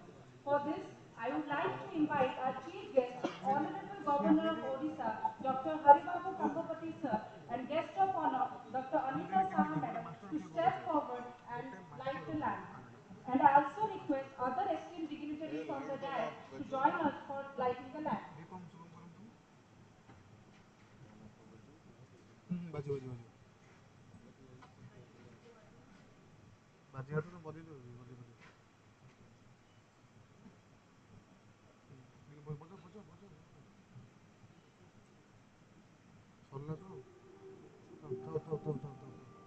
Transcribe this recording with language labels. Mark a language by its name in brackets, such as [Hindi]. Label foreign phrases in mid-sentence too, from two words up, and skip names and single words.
[English] For this, I would like to invite our chief guest, Honorable Governor of Odisha, Dr. Haribabu Kambapati sir, and guest of honor, Dr. Anita Saha madam, to step forward and light the lamp. And I also request other esteemed dignitaries on the dais to join us for lighting the lamp. [Odia] ବାଜିବ ବାଜିବ ବାଜିବ ବାଜିବା ତ ବଜେଇ ଦେବି ବଜେଇ ବଜେଇ ବଜ ବଜ ବଜ ସରିଲା ତ ଥାଉ ଥାଉ ଥାଉ ଥାଉ ଥାଉ ଥାଉ